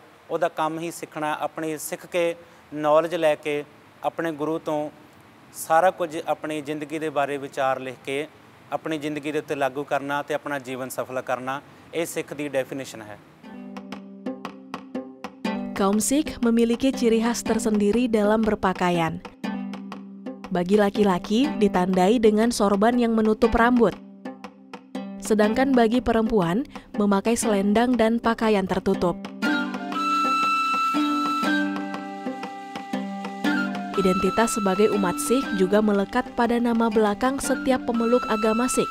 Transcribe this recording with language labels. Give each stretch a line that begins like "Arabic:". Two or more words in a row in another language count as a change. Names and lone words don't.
Punjabi: ਉਹਦਾ ਕੰਮ ਹੀ ਸਿੱਖਣਾ, ਆਪਣੀ ਸਿੱਖ ਕੇ ਨੌਲੇਜ ਲੈ ਕੇ ਆਪਣੇ ਗੁਰੂ ਤੋਂ ਸਾਰਾ ਕੁਝ ਆਪਣੀ ਜ਼ਿੰਦਗੀ ਦੇ ਬਾਰੇ ਵਿਚਾਰ ਲਿਖ ਕੇ ਆਪਣੀ ਜ਼ਿੰਦਗੀ ਦੇ ਉੱਤੇ ਲਾਗੂ ਕਰਨਾ ਤੇ ਆਪਣਾ ਜੀਵਨ ਸਫਲ ਕਰਨਾ। ਇਹ ਸਿੱਖ ਦੀ ਡੈਫੀਨੇਸ਼ਨ ਹੈ।
Indonesian: Kaum Sikh memiliki ciri khas tersendiri dalam berpakaian. Bagi laki-laki ditandai dengan sorban yang menutup rambut. Sedangkan bagi perempuan memakai selendang dan pakaian tertutup. Identitas sebagai umat Sikh juga melekat pada nama belakang setiap pemeluk agama Sikh.